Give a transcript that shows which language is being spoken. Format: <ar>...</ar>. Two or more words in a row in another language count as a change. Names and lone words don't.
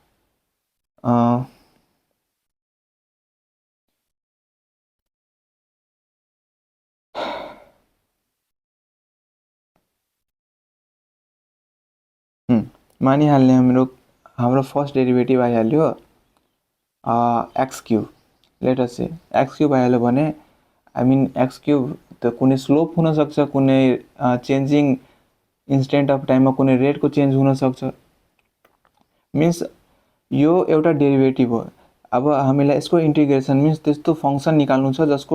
<ne>मानिहाल्ने हाम्रो</ne> <en>first derivative आइहाल्यो x cube let us say x cube</en> <ne>आइहाल्यो भने</ne> <en>I mean x</en> <ne>क्यूब त कुनै स्लोप हुन सक्छ कुनै</ne> <en>changing instant of timeमा</en> <ne>कुनै रेटको चेन्ज हुन सक्छ मिन्स यो एउटा डेरिभेटिभ हो अब हामीलाई यसको</ne> <en>integration means</en> <ne>त्यस्तो फङ्सन निकाल्नु छ जसको</ne>